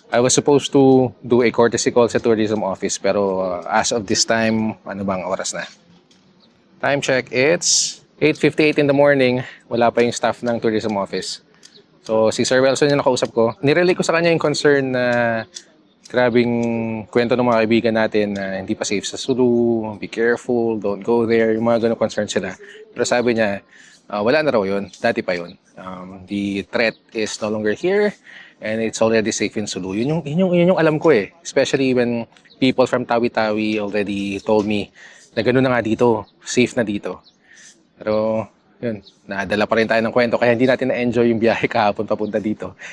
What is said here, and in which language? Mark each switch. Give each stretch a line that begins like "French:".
English: I was supposed to do a courtesy call sa tourism office pero as of this time,
Filipino: ano bang oras na?
English: Time check, it's 8:58 in the morning.
Filipino: Wala pa yung staff ng tourism office. So, si Sir Wilson yung nakausap ko. Nirelay ko sa kanya yung concern na grabing kwento ng mga kaibigan natin na hindi pa safe sa Sulu,
English: be careful, don't go there,
Filipino: yung mga ganong concern sila. Pero sabi niya, wala na raw yun, dati pa yun.
English: The threat is no longer here and it's already safe in Sulu.
Filipino: Yun yung alam ko eh.
English: Especially when people from Tawi-Tawi already told me
Filipino: na gano'n na nga dito, safe na dito. Pero yun, nadala pa rin tayo ng kwento kaya hindi natin na-enjoy yung biyahe kahapon papunta dito.